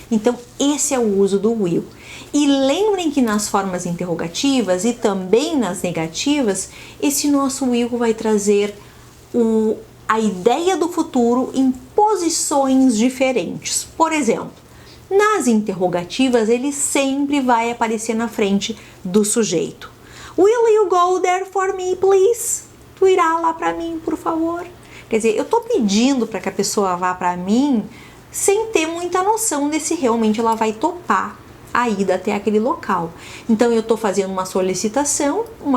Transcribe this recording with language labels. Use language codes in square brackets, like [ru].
[pt] Então, esse é o uso do will. E lembrem que nas formas interrogativas e também nas negativas, esse nosso will vai trazer a ideia do futuro em posições diferentes. Por exemplo, nas interrogativas, ele sempre vai aparecer na frente do sujeito. [en] Will you go there for me, please? [pt] Tu irá lá para mim, por favor? Quer dizer, eu tô pedindo para que a pessoa vá para mim sem ter muita noção de se realmente ela vai topar a ida até aquele local. Então eu tô fazendo uma solicitação